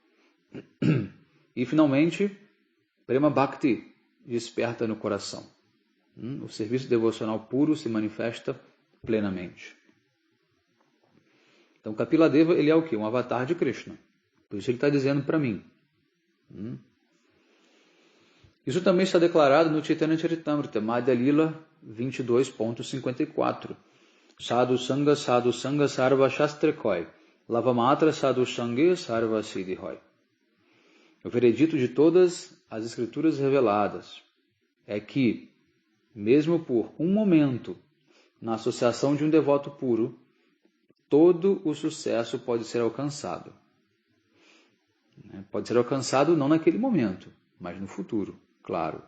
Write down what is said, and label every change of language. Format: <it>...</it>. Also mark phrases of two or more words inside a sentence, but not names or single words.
<pt>E finalmente,</pt> <sa>प्रेम भक्ति,</sa> <pt>desperta no coração. O serviço devocional puro se manifesta plenamente. Então, Kapiladeva, ele é o quê? Um avatar de Krishna. Por isso ele está dizendo para mim. Isso também está declarado no Chaitanya Charitamrita, Madhya Lila 22.54.</pt> <bn>সাধু সঙ্গ সর্ব শাস্ত্রে কয় লবমাত্র সাধু সঙ্গ সর্ব সিদ্ধি হয়.</bn> <pt>O veredito de todas as escrituras reveladas é que, mesmo por um momento, na associação de um devoto puro, todo o sucesso pode ser alcançado. Pode ser alcançado não naquele momento, mas no futuro, claro.</pt>